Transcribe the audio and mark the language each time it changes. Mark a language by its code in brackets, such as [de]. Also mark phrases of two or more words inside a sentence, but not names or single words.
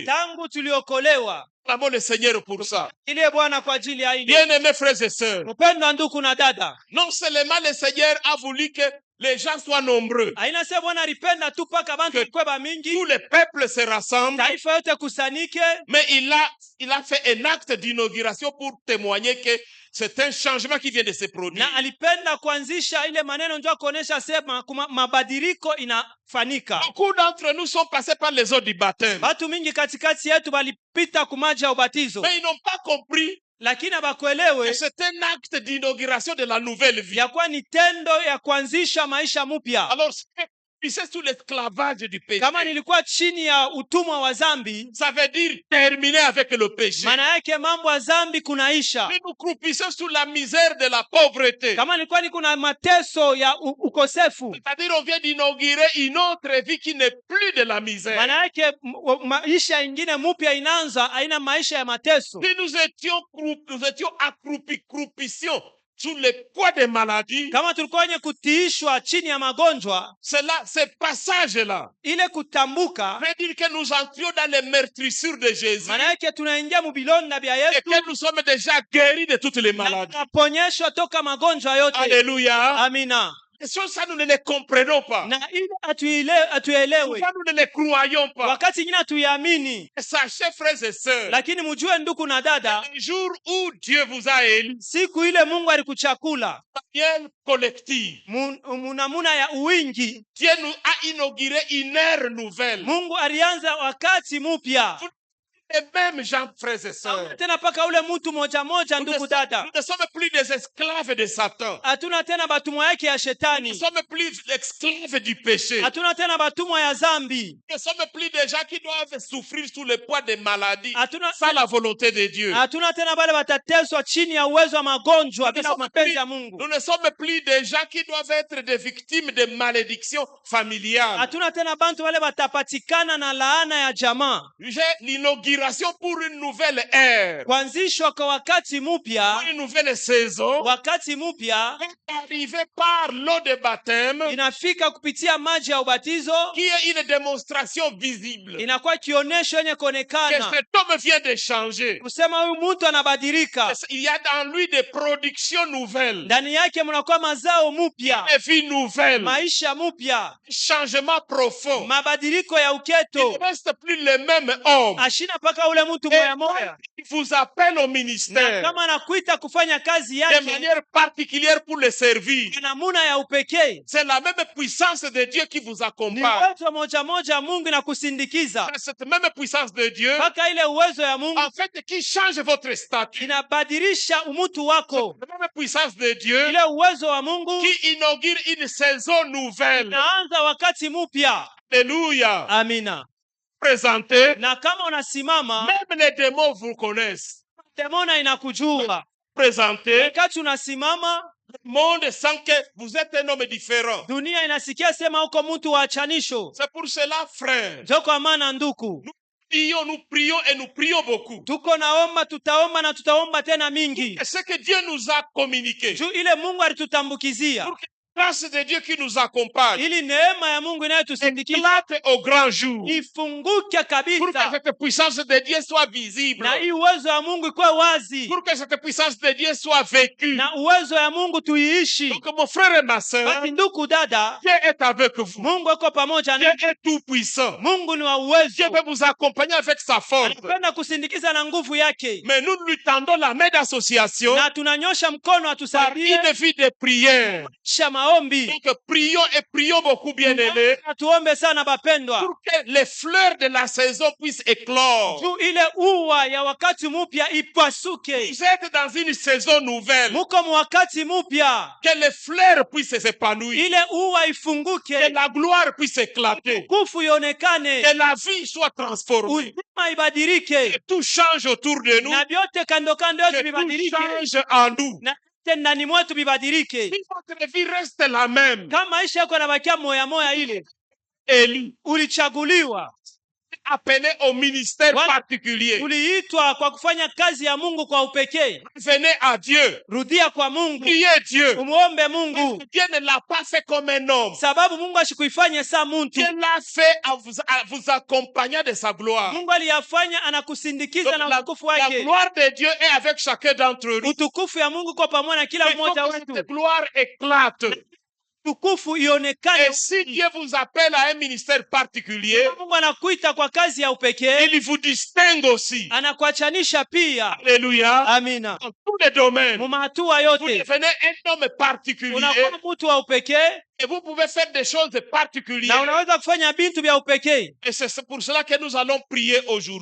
[sw] tangu tuliokolewa. [fr] Clamons le Seigneur pour ça. [sw] Ile Bwana kwa ajili ya hili. [fr] Bien-aimés frères et sœurs, [sw] Mpendwa ndugu na dada, [fr] non seulement le Seigneur a voulu que les gens soient nombreux, [sw] aina se Bwana alipenda tu paka bantu kweba mingi, [fr] tous les peuples se rassemblent, [sw] taifa yote kusanike, [fr] mais il a fait un acte d'inauguration pour témoigner que c'est un changement qui vient de se produire. [sw] na alipenda kuanzisha ile maneno ndio kuonesha sema mabadiliko inafanyika. [fr] Beaucoup d'entre nous sont passés par les eaux du baptême, [sw] Watu mingi katikati yetu walipita kumaji ya ubatizo, [fr] mais ils n'ont pas compris [sw] lakini que abakuelewe [fr] c'est un acte d'inauguration de la nouvelle vie. [sw] ya kuwa ni tendo ya kuanzisha maisha mpya. [fr] Alors, c'est sous l'esclavage du péché. [sw] Kama nilikuwa chini ya utumwa wa zambi, [fr] Ça veut dire terminer avec le péché. [sw] maana yake mambo ya zambi kunaisha. [fr] Si nous croupissons sous la misère de la pauvreté, [sw] Kama nilikuwa ni kuna mateso ya ukosefu, [fr] c'est-à-dire on vient d'inaugurer une autre vie qui n'est plus de la misère. [sw] maana yake maisha ingine mpya inaanza, haina maisha ya mateso. [fr] Si nous étions croupissions sous le poids des maladies, [sw] Kama tulikuwa wenye kutiishwa chini ya magonjwa, [fr] ce passage-là [sw] ile kutambuka [fr] veut dire que nous entrions dans les meurtrissures de Jésus [sw] maana yake tunaingia mubilonda bya et Yesu [fr] que nous sommes déjà guéris de toutes les na maladies. [sw] tunaponyeshwa toka magonjwa yote. [fr] Alléluia. [sw] Amina. [fr] Et ça, nous ne les comprenons pas. [sw] Na ile atuelewe, [fr] Ça, nous ne les croyons pas. [sw] wakati ingine tuiamini. [fr] Et sachez, frères et sœurs, [sw] Lakini mjue ndugu na dada, [fr] le jour où Dieu vous a élus, [sw] siku ile Mungu alikuchakula [fr] manière collective, [sw] munamuna ya uwingi, [fr] Dieu nous a inauguré une ère nouvelle. [sw] Mungu alianza wakati mpya. [fr] Et même gens, frères et sœurs, [sw] Tena paka ule mtu moja moja, ndugu dada, [fr] nous ne sommes plus des esclaves de Satan. [sw] hatuna tena batumwa yake ya [fr] Nous ne shetani, sommes plus esclaves du péché. [sw] hatuna tena batumwa ya zambi, [fr] Nous ne sommes plus des gens qui doivent souffrir sous le poids des maladies hatuna sans la volonté de Dieu. [sw] hatuna tena bale watateswa chini ya uwezo wa magonjwa bila mapenzi ya Mungu. [fr] Nous ne sommes plus des gens qui doivent être des victimes de malédictions familiales. [sw] Hatuna tena bantu wale watapatikana na laana ya jamaa. [fr] J'ai l'inauguration pour une nouvelle ère, [sw] Kuanzishwa kwa wakati pour mpya, [fr] une nouvelle saison, [sw] wakati mpya [fr] arrivé par l'eau de baptême, [sw] inafika kupitia maji ya ubatizo, [fr] qui est une démonstration visible [sw] inakuwa kionesho yenye que kuonekana [fr] cet homme vient de changer. [sw] kusema huyu mtu anabadilika, [fr] Il y a dans lui des productions nouvelles, [sw] ndani yake mnakuwa mazao mpya, [fr] des vies nouvelles, [sw] maisha mpya, [fr] changement profond. [sw] mabadiliko ya Il uketo. [fr] ne reste plus le même homme. [sw] Ashina paka ule mtu moya moya, [fr] Il vous appelle au na ministère [sw] kama anakuita kufanya kazi de yake [fr] manière particulière pour le servir. [sw] kwa namuna ya upekee, [fr] C'est la même puissance de Dieu qui vous ni accompagne. [sw] uwezo moja moja Mungu na kusindikiza [fr] C'est cette même puissance de Dieu, [sw] mpaka ile uwezo ya Mungu [fr] en fait, qui change votre statut. [sw] inabadilisha umutu wako. [fr] La même puissance de Dieu [sw] Ile uwezo wa Mungu [fr] qui inaugure une saison nouvelle. [sw] inaanza wakati mpya. [fr] Alléluia. [sw] Amina. [fr] Présenté, [sw] Na kama unasimama, [fr] même les démons vous connaissent. [sw] demona inakujua. [fr] Présenté, [sw] Wakati unasimama, [fr] le monde sent que vous êtes un homme différent. [sw] dunia inasikia sema uko mtu wa achanisho. [fr] C'est pour cela, frère, [sw] Ndio kwa maana nduku, [fr] nous prions et nous prions beaucoup. [sw] tuko naomba, tutaomba na tutaomba tena mingi, [fr] Et ce que Dieu nous a communiqué, [sw] juu ile Mungu alitutambukizia, [fr] pour que la grâce de Dieu qui nous accompagne [sw] ili neema ya Mungu inayotusindikiza [fr] éclate au grand jour, ifunguke pour que kabisa, cette puissance de Dieu soit visible, [sw] na hii uwezo wa Mungu ikuwe wazi, [fr] pour que cette puissance de Dieu soit vécue. [sw] na uwezo ya Mungu tuiishi. [fr] Donc, mon frère et ma soeur, [sw] Basi ndugu dada, [fr] Dieu est avec vous. [sw] Mungu yuko pamoja Dieu na [fr] est tout puissant. [sw] Mungu ni wa Dieu uwezo, [fr] peut vous accompagner avec sa force. [sw] anapenda kusindikiza na nguvu yake, [fr] Mais nous lui tendons la main d'association [sw] na tunanyosha mkono par atusaidie [fr] une vie de prière, [sw] shama maombi. [fr] Donc prions et prions beaucoup, bien-aimés, [sw] Na tuombe sana bapendwa, [fr] pour que les fleurs de la saison puissent éclore. [sw] juu ile ua ya wakati mupya ipasuke. [fr] Vous êtes dans une saison nouvelle. [sw] Muko mu wakati mupya, [fr] Que les fleurs puissent s'épanouir. [sw] ile ua Que ifunguke, [fr] la gloire puisse éclater. [sw] kufu ionekane, [fr] Que la vie soit transformée. [sw] uzima ibadilike, [fr] Que tout change autour de nous. [sw] na vyote kando kando yetu [fr] Que tout vibadilike, change en nous. [sw] na vyote ndani mwetu vibadilike. [fr] Si votre vie reste la même, [sw] Kama maisha yako yanabakia moya moya, ile élu, ulichaguliwa, [fr] appelé au ministère Voilà. particulier, [sw] uliitwa kwa kufanya kazi ya Mungu kwa upekee. [fr] venez à Dieu, [sw] Rudia kwa Mungu, [fr] priez Dieu. [sw] umuombe Mungu, [fr] Dieu ne l'a pas fait comme un homme. [sw] sababu Mungu ashikuifanye saa muntu. [fr] Dieu l'a fait en vous accompagnant de sa gloire. [sw] Mungu aliyafanya anakusindikiza Donc, na la utukufu La wake. [fr] gloire de Dieu est avec chacun d'entre nous. [sw] Utukufu ya Mungu kwa pamoja na kila [fr] Il faut mmoja que wetu, cette gloire éclate. [sw] utukufu ionekane. [fr] Et si Dieu vous appelle à un ministère particulier, [sw] Mungu anakuita kwa kazi ya upekee, [fr] il vous distingue aussi. [sw] anakuachanisha pia. [fr] Alléluia. [sw] Amina. [fr] Dans tous les domaines, [sw] Mu mahatua vous yote [fr] devenez un homme particulier [sw] unakuwa mtu wa upekee, [fr] et vous pouvez faire des choses na particulières. [sw] unaweza kufanya bintu vya upekee. [fr] Et c'est pour cela que nous allons prier aujourd'hui.